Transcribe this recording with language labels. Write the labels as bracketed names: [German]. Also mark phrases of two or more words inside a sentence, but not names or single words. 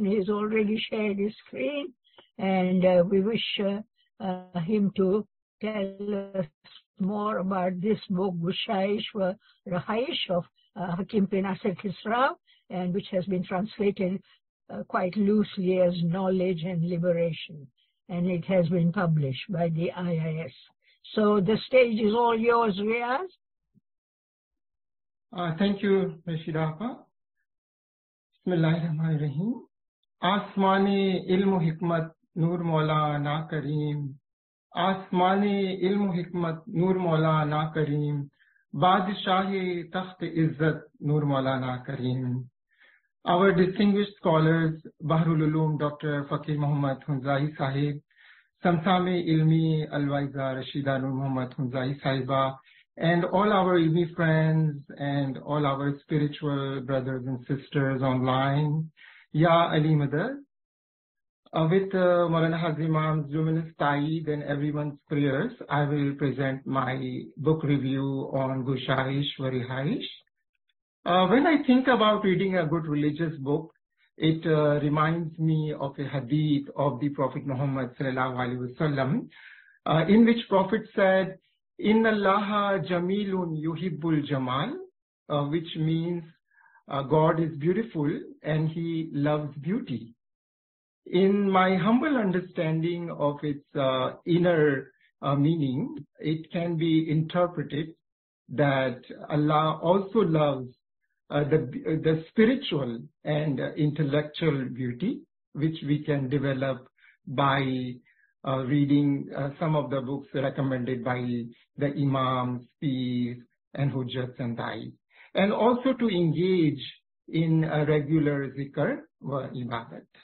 [English] He's already shared his screen and we wish him to tell us more about this book, Gushaish wa Rahaish of Hakim bin Nasir Khisraw, and which has been translated quite loosely as Knowledge and Liberation. And it has been published by the IIS. So the stage is all yours, Riyaz. Thank you, Rashida Appa. [Urdu] Bismillahirrahmanirrahim. آسمانی علم حکمت نور مولانا کریم. آسمانی علم حکمت نور مولانا کریم. بادشاہ تخت عزت نور مولانا کریم. [English] Our distinguished scholars, Bahrul Ulum Dr. Fakir Muhammad Hunzai Sahib, Samsame Ilmi Alwaiza Rashida Nur Muhammad Hunzai Sahiba, and all our Ilmi friends and all our spiritual brothers and sisters online. [Urdu] یا علی مدد. [English] With Maulana Hazim Imam's luminous tide and everyone's prayers, I will present my book review on Gushaish wa Rihaish. When I think about reading a good religious book, it reminds me of a hadith of the Prophet Muhammad [Arabic] صلى الله عليه وسلم, [English] in which Prophet said, [Arabic] "إن الله جميل يحب الجمال," [English] which means God is beautiful and He loves beauty. In my humble understanding of its inner meaning, it can be interpreted that Allah also loves the spiritual and intellectual beauty, which we can develop by reading some of the books recommended by the Imams, Peers, and Hujjats and Dais, and also to engage in a regular [Urdu] ذکر و عبادت.